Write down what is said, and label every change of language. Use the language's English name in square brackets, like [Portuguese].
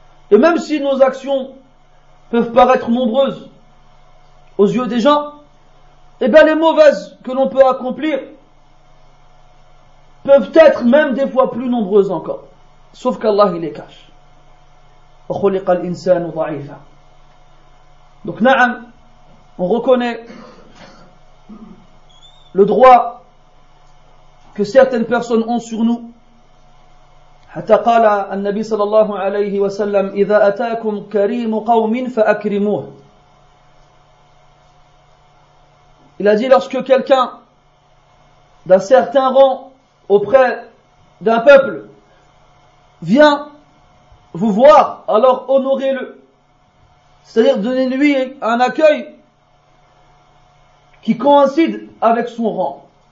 [French] Et même si nos actions peuvent paraître nombreuses aux yeux des gens, eh bien les mauvaises que l'on peut accomplir peuvent être même des fois plus nombreuses encore. Sauf qu'Allah il les cache. [Arabic] وخلق الإنسان ضعيفا. [French] Donc na'am, on reconnaît le droit que certaines personnes ont sur nous. [Arabic] حتى قال النبي صلى الله عليه وسلم إذا أتاكم كريم قوم فأكرموه. [French] Il a dit, lorsque quelqu'un d'un certain rang auprès d'un peuple vient vous voir, alors honorez-le. C'est-à-dire donnez-lui un accueil qui coïncide avec son rang.